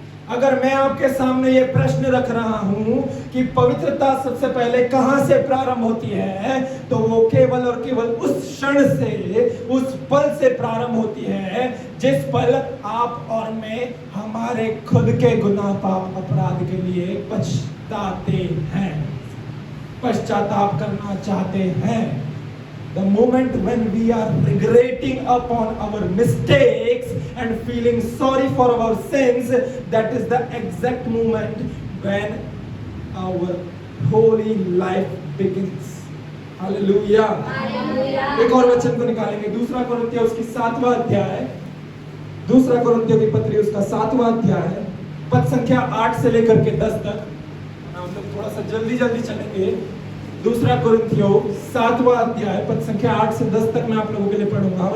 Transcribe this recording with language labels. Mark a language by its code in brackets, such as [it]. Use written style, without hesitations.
[hi] अगर मैं आपके सामने ये प्रश्न रख रहा हूं कि पवित्रता सबसे पहले कहां से प्रारंभ होती है, तो वो केवल और केवल उस क्षण से, उस पल से प्रारंभ होती है जिस पल आप और मैं हमारे खुद के गुनाह पाप अपराध के लिए पछताते हैं, पश्चाताप करना चाहते हैं। [en] The moment when we are regretting upon our mistakes and feeling sorry for our sins, that is the exact moment when our holy life begins. Hallelujah. [hi] एक और वचन को निकालेंगे, दूसरा कोरिन्थियों उसकी 7वां अध्याय, दूसरा कोरिन्थियों की पत्री उसका 7वां अध्याय पद संख्या 8 से लेकर के 10 तक। हम लोग थोड़ा सा जल्दी चलेंगे। दूसरा कोरिन्थियों 7वां अध्याय पद संख्या 8 से 10 तक मैं आप लोगों के लिए पढ़ूंगा।